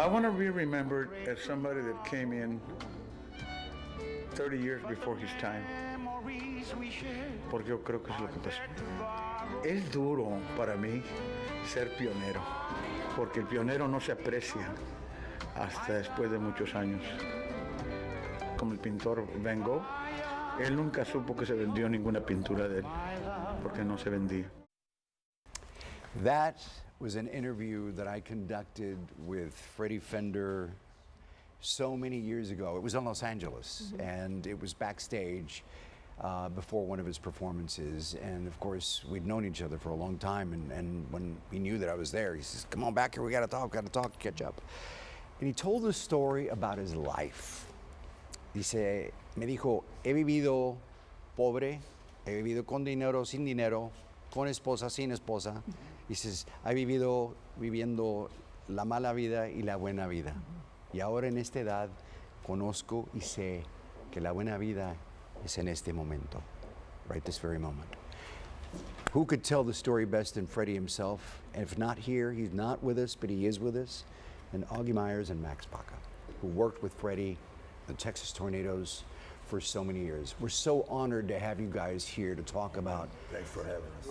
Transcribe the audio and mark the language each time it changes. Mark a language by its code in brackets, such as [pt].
[en] I want to be remembered as somebody that came in 30 years before his time. [es] Porque yo creo que es lo que pasa. Es duro para mí ser pionero, porque el pionero no se aprecia hasta después de muchos años. Como el pintor Van Gogh, él nunca supo que se vendió ninguna pintura de él, porque no se vendía. [en] That was an interview that I conducted with Freddy Fender so many years ago. It was in Los Angeles, and it was backstage before one of his performances. And of course, we'd known each other for a long time, and when he knew that I was there, he says, "Come on back here, we gotta talk, catch up." And he told a story about his life. [es] Dice, me dijo, he vivido pobre, he vivido con dinero, sin dinero, con esposa, sin esposa. [en] He says, [es] he vivido viviendo la mala vida y la buena vida. Y ahora en esta edad conozco y sé que la buena vida es en este momento, [en] right this very moment. Who could tell the story best than Freddy himself? And if not here, he's not with us, but he is with us. And Augie Meyers and Max Baca, who worked with Freddy, the Texas Tornadoes, for so many years. We're so honored to have you guys here to talk about Thanks for having us.